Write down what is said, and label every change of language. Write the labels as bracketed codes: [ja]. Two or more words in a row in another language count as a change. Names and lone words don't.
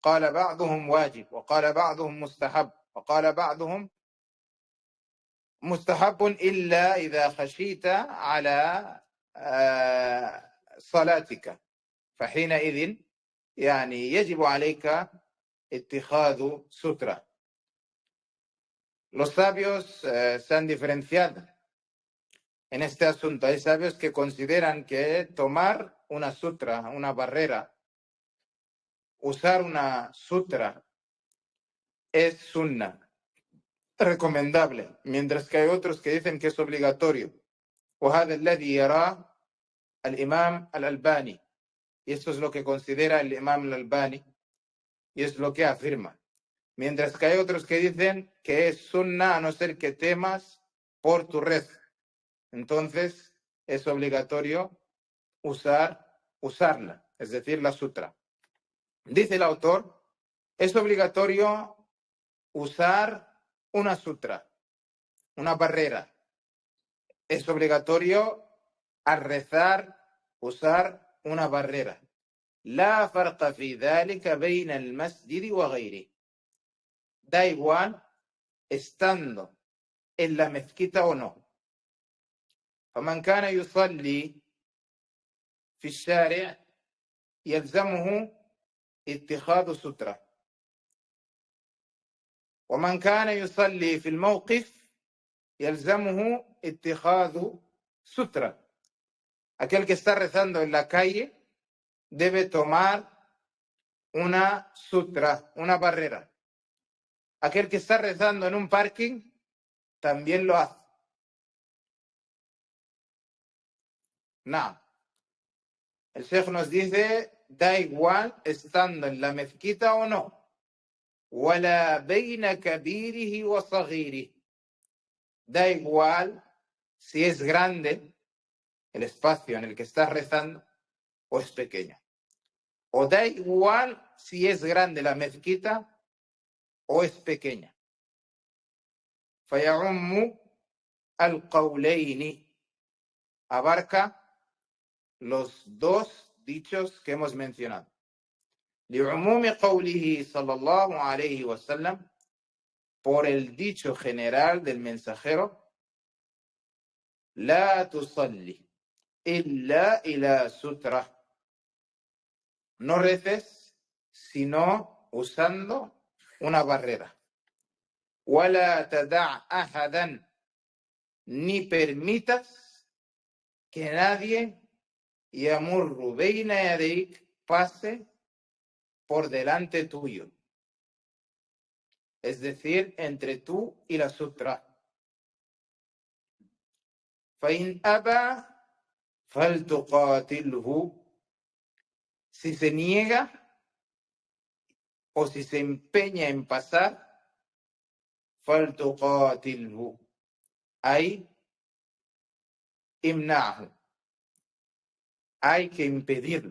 [ar] قال بعضهم واجب وقال بعضهم مستحب وقال بعضهم مستحب إلا إذا خشيت على صلاتك، فحينئذ يعني يجب عليك اتخاذ sutra. [es] Los sabios se han diferenciado en este asunto. Hay sabios que consideran que tomar una sutra, una barrera, usar una sutra es sunna, recomendable, mientras que hay otros que dicen que es obligatorio. [ar] وهذا الذي يراه الإمام الألباني. [es] Y esto es lo que considera el Imam al-Albani y es lo que afirma. Mientras que hay otros que dicen que es sunna a no ser que temas por tu rezo. Entonces es obligatorio usarla, es decir, la sutra. Dice el autor, es obligatorio usar una sutra, una barrera. Es obligatorio al rezar usar una barrera. [ar] لا فرق في ذلك بين المسجد وغيره. [es] Da igual estando en la mezquita o no. [ar] فمن كان يصلي في الشارع يلزمه اتخاذ سترة، ومن كان يصلي في الموقف يلزمه اتخاذ سترة. [es] Aquel que está rezando en la calle debe tomar una sutra, una barrera. Aquel que está rezando en un parking también lo hace. No. El Sheikh nos dice, da igual estando en la mezquita o no. [ar] ولا بين كبيره وصغيره. [es] Da igual si es grande el espacio en el que estás rezando o es pequeño. O da igual si es grande la mezquita o es pequeña. [ar] فيعم القولين. [es] Abarca los dos dichos que hemos mencionado. [ar] لعموم قوله صلى الله عليه وسلم, [es] por el dicho general del mensajero, [ar] لا تصلي إلا إلى سترة. [es] No reces sino usando una barrera. [ar] ولا تدع أحدا. [es] Ni permitas que nadie [ar] يمر بين يديك, [es] pase por delante tuyo, es decir, entre tú y la sutra. [ar] فإن أبى فلتقاتله. [es] Si se niega o si se empeña en pasar, [ar] فلتقاتله أي امنعه, [es] hay que impedirlo.